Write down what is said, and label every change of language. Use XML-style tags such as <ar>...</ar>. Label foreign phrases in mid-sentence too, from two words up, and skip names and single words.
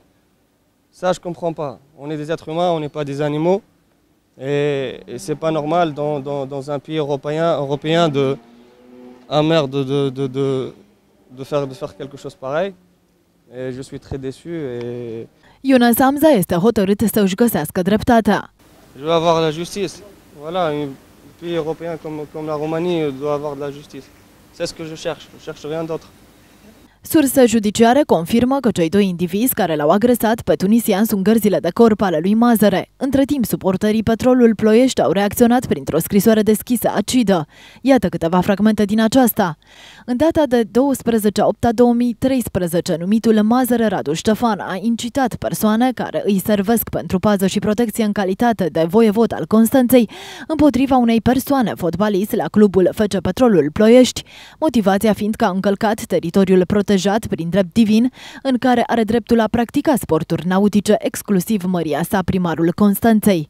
<fr>Ça, je comprends pas. On est des êtres humains, on n'est pas des animaux. Et c'est pas normal dans un pays européen un maire de faire quelque chose pareil. Et je suis très déçu.</fr> <ro>Younes Amza este hotărât să își găsească dreptatea.</ro> <fr>Je veux avoir la justice. Voilà, un pays européen comme la Roumanie doit avoir de la justice. C'est ce que je cherche rien d'autre.</fr> <ro>Surse judiciare confirmă că cei doi indivizi care l-au agresat pe tunisian sunt gărzile de corp ale lui Mazăre. Între timp, suporterii Petrolul Ploiești au reacționat printr-o scrisoare deschisă acidă. Iată câteva fragmente din aceasta. În data de 12/8/2013, numitul Mazăre Radu Ștefan a incitat persoane care îi servesc pentru pază și protecție în calitate de voievod al Constanței împotriva unei persoane fotbalist la clubul FC Petrolul Ploiești, motivația fiind că a încălcat teritoriul protejat protejat prin drept divin, în care are dreptul la practica sporturi nautice, exclusiv măria sa, primarul Constanței.</ro>